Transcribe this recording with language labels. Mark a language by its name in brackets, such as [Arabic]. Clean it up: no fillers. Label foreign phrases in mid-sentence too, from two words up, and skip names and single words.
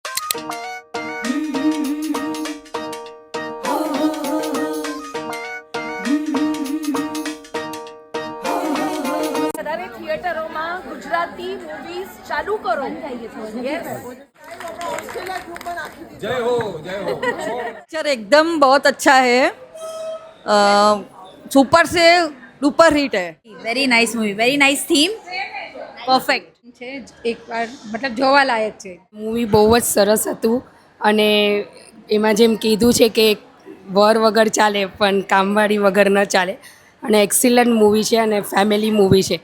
[Gujarati] થિયેટરોમાં ગુજરાતી મૂવીઝ ચાલુ કરો. [Hindi] जय हो जय हो. पिक्चर एकदम बहुत अच्छा है, सुपर से [English] duper hit [Hindi] है. [English] very nice movie, very nice theme, perfect [Gujarati] છે. એકવાર મતલબ જોવાલાયક છે. મૂવી બહુ જ સરસ હતું અને એમાં જેમ કીધું છે કે વર વગર ચાલે પણ કામવાળી વગર ન ચાલે, અને [English] excellent movie [Gujarati] છે અને [English] family movie [Gujarati] છે.